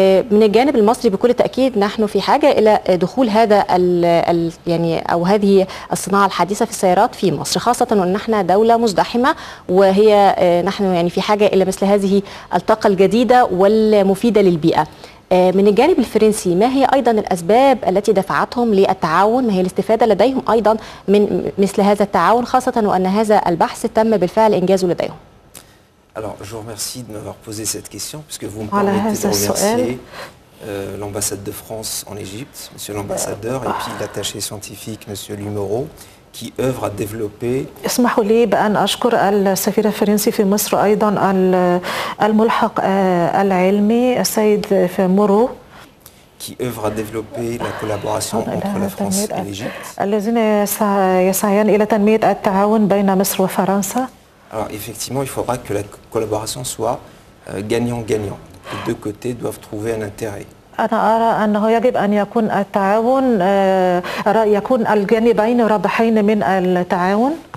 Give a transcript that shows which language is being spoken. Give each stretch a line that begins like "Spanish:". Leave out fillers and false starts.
Arabic: من الجانب المصري بكل تأكيد نحن في حاجة إلى دخول هذا يعني أو هذه الصناعة الحديثة في السيارات في مصر، خاصة وأن نحن دولة مزدحمة، وهي نحن يعني في حاجة إلى مثل هذه الطاقة الجديدة والمفيدة للبيئة. من الجانب الفرنسي ما هي أيضا الأسباب التي دفعتهم للتعاون؟ ما هي الاستفادة لديهم أيضا من مثل هذا التعاون، خاصة وأن هذا البحث تم بالفعل إنجازه لديهم؟
French: Alors, je vous remercie de m'avoir posé cette question, puisque vous me permettez de remercier l'ambassade de France en Égypte, monsieur l'ambassadeur, et puis l'attaché scientifique, monsieur Lumoro, qui œuvre à développer.
Arabic: اسمحوا لي بأن أشكر السفير الفرنسي في مصر أيضا الملحق العلمي السيد فمورو
French: qui œuvre à développer la collaboration entre la France et l'Égypte.
Arabic: الذين يسعيان إلى تنمية التعاون بين مصر وفرنسا.
French: Alors effectivement, il faudra que la collaboration soit gagnant-gagnant. Les deux côtés doivent trouver un intérêt.
Arabic: أنا أرى أنه يجب أن يكون التعاون يكون الجانبين رابحين من التعاون.